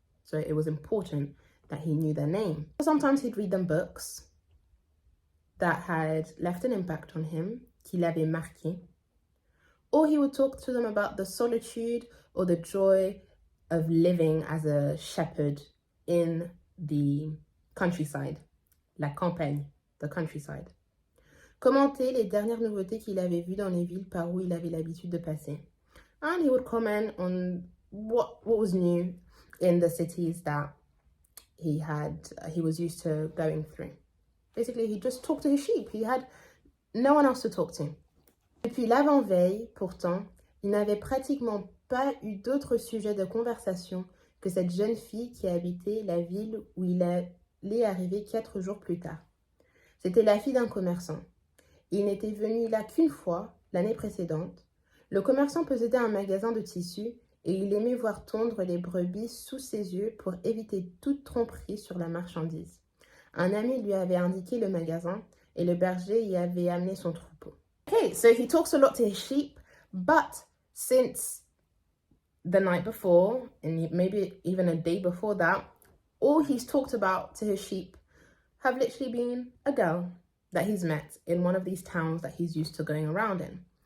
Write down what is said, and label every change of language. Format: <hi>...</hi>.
<en>So it was important that he knew their name. Sometimes he'd read them books that had left an impact on him,</en> <fr>qui l'avaient marqué.</fr> <en>Or he would talk to them about the solitude or the joy of living as a shepherd in the countryside,</en> <fr>la campagne,</fr> <en>the countryside.</en> <fr>Commenter les dernières nouveautés qu'il avait vues dans les villes par où il avait l'habitude de passer.</fr> <en>And he would comment on what was new in the cities that he was used to going through. Basically, he just talked to his sheep. He had no one else to talk to.</en> <fr>Depuis l'avant-veille, pourtant, il n'avait pratiquement pas eu d'autre sujet de conversation que cette jeune fille qui habitait la ville où il allait arriver 4 jours plus tard. C'était la fille d'un commerçant. Il n'était venu là qu'une fois, l'année précédente. Le commerçant possédait un magasin de tissus et il aimait voir tondre les brebis sous ses yeux pour éviter toute tromperie sur la marchandise. Un ami lui avait indiqué le magasin et le berger y avait amené son troupeau.</fr> <en>Okay, so he talks a lot to his sheep, but since the night before, and maybe even a day before that, all he's talked about to his sheep have literally been a girl that he's met in one of these towns that he's used to going around in.</en>